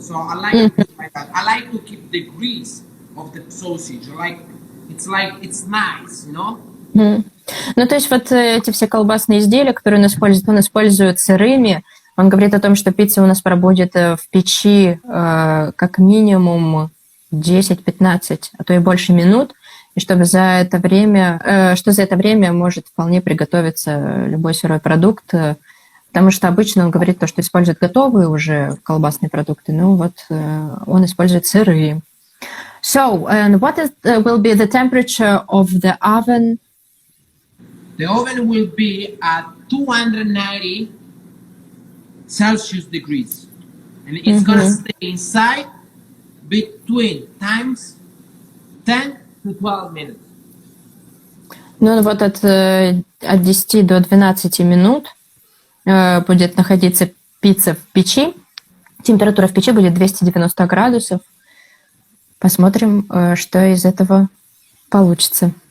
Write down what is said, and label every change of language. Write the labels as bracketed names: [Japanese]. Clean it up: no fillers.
[English] So I like to do like that. I like to keep the grease of the sausage. It's nice, you know? [Russian] Ну, то есть вот эти все колбасные изделия, которые он использует сырыми. Он говорит о том, что пицца у нас пробудет в печи как минимум 10-15, а то и больше минут, и чтобы за это время может вполне приготовиться любой сырой продукт, потому что обычно он говорит то, что использует готовые уже колбасные продукты, ну вот он использует сырые. [English] So, and what will be the temperature of the oven? The oven will be at 290 Celsius degrees, and it's gonna stay inside between times 10 to 12 minutes. [Russian] Ну вот от 10 до 12 минут будет находиться пицца в печи. Температура в печи будет 290 градусов. Посмотрим, что из этого получится.